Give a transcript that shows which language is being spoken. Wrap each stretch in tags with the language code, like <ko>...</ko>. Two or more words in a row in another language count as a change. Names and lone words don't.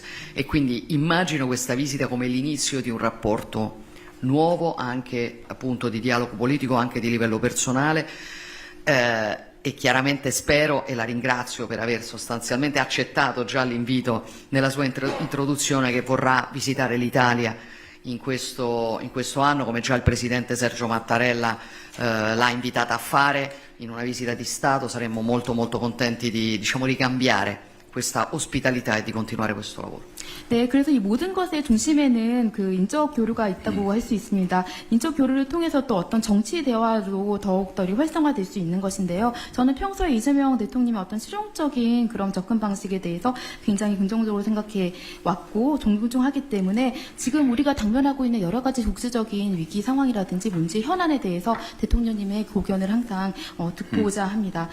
<it>E quindi immagino questa visita come l'inizio di un rapporto nuovo, anche appunto di dialogo politico, anche di livello personale, e chiaramente spero, e la ringrazio per aver sostanzialmente accettato già l'invito nella sua introduzione, che vorrà visitare l'Italia in questo anno, come già il Presidente Sergio Mattarella l'ha invitata a fare in una visita di Stato. Saremmo molto molto contenti di, diciamo, ricambiare questa ospitalità e di continuare questo lavoro.</it> <ko>네, 그래서 이 모든 것의 중심에는 그 인적 교류가 있다고 할 수 있습니다. 인적 교류를 통해서 또 어떤 정치 대화로 더욱더 활성화될 수 있는 것인데요. 저는 평소에 이재명 대통령의 어떤 실용적인 그런 접근 방식에 대해서 굉장히 긍정적으로 생각해 왔고 존중하기 때문에 지금 우리가 당면하고 있는 여러 가지 국제적인 위기 상황이라든지 문제 현안에 대해서 대통령님의 고견을 항상 듣고자 합니다.</ko>